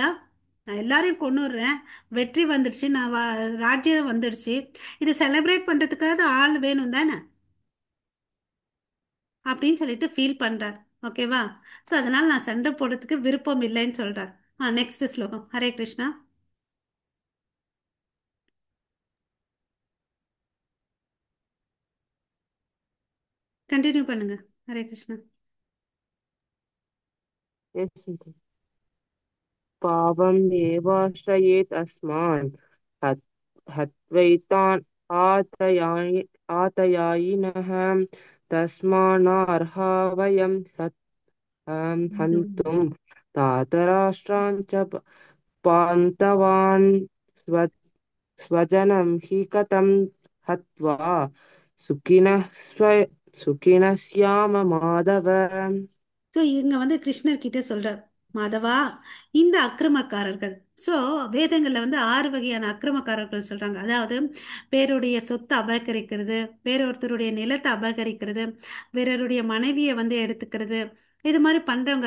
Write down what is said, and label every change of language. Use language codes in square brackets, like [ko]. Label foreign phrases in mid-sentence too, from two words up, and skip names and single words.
[ta] நான் எல்லாரையும் கொன்னுடுறேன், வெற்றி வந்துடுச்சு, நான் ராஜ்யம் வந்துடுச்சு, இது செலிப்ரேட் பண்ணுறதுக்காக ஆள் வேணும் தானே அப்படின்னு சொல்லிட்டு ஃபீல் பண்றார். ஓகேவா? ஸோ அதனால நான் சண்டை போடுறதுக்கு விருப்பம் இல்லைன்னு சொல்றார். நெக்ஸ்ட் ஸ்லோகம். ஹரே கிருஷ்ணா. கண்டினியூ பண்ணுங்க. ஹரே கிருஷ்ணா. [sa] पावम् एवाश्रयेत् अस्मान् हत्वैतान् आतयायिनः तस्मान्नार्हा वयं हन्तुं धातराष्ट्रान् च पान्तवान् स्वजनं हि कथं हत्वा सुखिनः स्याम माधव. [ta] ஸோ இங்க வந்து கிருஷ்ணர் கிட்ட சொல்றார், மாதவா, இந்த அக்கிரமக்காரர்கள். ஸோ வேதங்கள்ல வந்து 6 வகையான அக்கிரமக்காரர்கள் சொல்றாங்க. அதாவது வேறொருடைய சொத்தை அபகரிக்கிறது, வேறொருத்தருடைய நிலத்தை அபகரிக்கிறது, வேறொருடைய மனைவியை வந்து எடுத்துக்கிறது, இது மாதிரி பண்றவங்க.